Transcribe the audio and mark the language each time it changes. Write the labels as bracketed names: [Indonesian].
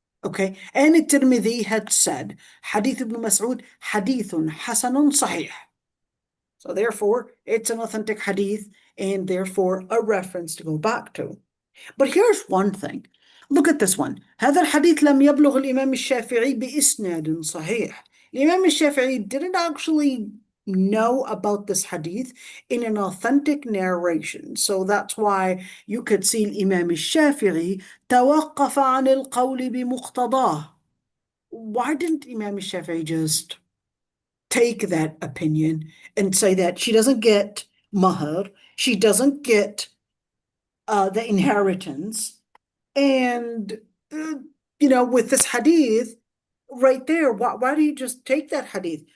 [English] Okay, and Tirmidhi had said, Hadith ibn Mas'ud, Hadithun Hasanun Sahih. So therefore, it's an authentic hadith and therefore a reference to go back to. But here's one thing. Look at this one. [Arabic] هذا الحديث لم يبلغ الإمام الشافعي بإسناد صحيح. [English] الإمام الشافعي didn't actually know about this hadith in an authentic narration. So that's why you could see الإمام الشافعي [Arabic] توقف عن القول بمقتضاه. [English] Why didn't Imam الشافعي just take that opinion and say that she doesn't get mahr, she doesn't get the inheritance, and with this hadith right there, why do you just take that hadith?